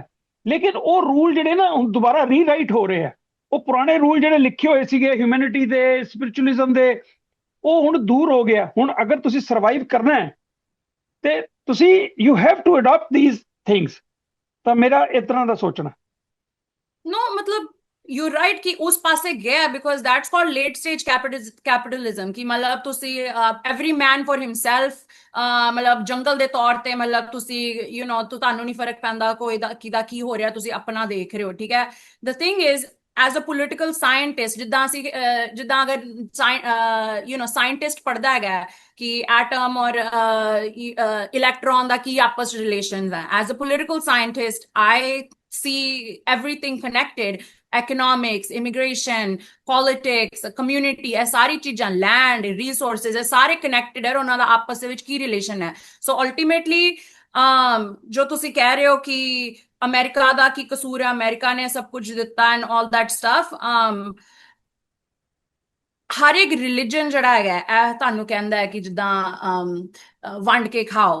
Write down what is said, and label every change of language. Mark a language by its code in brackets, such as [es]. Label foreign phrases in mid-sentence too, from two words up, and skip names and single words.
[pa] ਲੇਕਿਨ ਉਹ ਰੂਲ ਜਿਹੜੇ ਨਾ ਹੁਣ ਦੁਬਾਰਾ ਰੀਰਾਈਟ ਹੋ ਰਹੇ ਆ। ਉਹ ਪੁਰਾਣੇ ਰੂਲ ਜਿਹੜੇ ਲਿਖੇ ਹੋਏ ਸੀਗੇ ਹਿਊਮੈਨਿਟੀ ਦੇ, ਸਪਿਰਿਚੁਅਲਿਜ਼ਮ ਦੇ, ਉਹ ਹੁਣ ਦੂਰ ਹੋ ਗਿਆ। ਹੁਣ ਅਗਰ ਤੁਸੀਂ ਸਰਵਾਈਵ ਕਰਨਾ ਹੈ ਤੇ ਤੁਸੀਂ [en] you have to adapt these things. [pa] ਤਾਂ ਮੇਰਾ ਇਸ ਤਰ੍ਹਾਂ ਦਾ ਸੋਚਣਾ। [en] No, मतलब you're right [pa] ਕਿ ਉਸ ਪਾਸੇ ਗਿਆ [en] because that's called late stage capitalism [pa] ਕਿ ਮਤਲਬ ਤੁਸੀਂ [en] every man for himself, [pa] मतलब ਜੰਗਲ ਦੇ ਤੌਰ ਤੇ ਮਤਲਬ ਤੁਸੀਂ ਤੁਹਾਨੂੰ ਨਹੀਂ ਫਰਕ ਪੈਂਦਾ ਕੋਈ ਦਾ ਕੀ ਹੋ ਰਿਹਾ, ਤੁਸੀਂ ਆਪਣਾ ਦੇਖ ਰਹੇ ਹੋ, ਠੀਕ ਹੈ। [en] The thing is as a political scientist, [pa] ਜਿੱਦਾਂ ਅਗਰ ਸਾਇੰਟਿਸਟ ਪੜ੍ਹਦਾ ਹੈਗਾ ਕਿ ਐਟਮ ਔਰ ਇਲੈਕਟ੍ਰੋਨ ਦਾ ਕੀ ਆਪਸ ਰਿਲੇਸ਼ਨਸ ਹੈ, [en] as a political scientist I see everything connected, economics, immigration, politics, community, [pa] ਇਹ ਸਾਰੀ ਚੀਜ਼ਾਂ, [en] land, resources, [pa] ਇਹ ਸਾਰੇ connected ਹੈ, ਉਹਨਾਂ ਦਾ ਆਪਸ ਦੇ ਵਿੱਚ ਕੀ ਰਿਲੇਸ਼ਨ ਹੈ। ਸੋ ਅਲਟੀਮੇਟਲੀ ਜੋ ਤੁਸੀਂ ਕਹਿ ਰਹੇ ਹੋ ਕਿ ਅਮਰੀਕਾ ਦਾ ਕੀ ਕਸੂਰ ਹੈ, ਅਮਰੀਕਾ ਨੇ ਸਭ ਕੁਝ ਦਿੱਤਾ [en] and all that stuff, [pa] ਹਰ ਇੱਕ ਰਿਲੀਜਨ ਜਿਹੜਾ ਹੈਗਾ ਇਹ ਤੁਹਾਨੂੰ ਕਹਿੰਦਾ ਹੈ ਕਿ ਜਿੱਦਾਂ ਵੰਡ ਕੇ ਖਾਓ।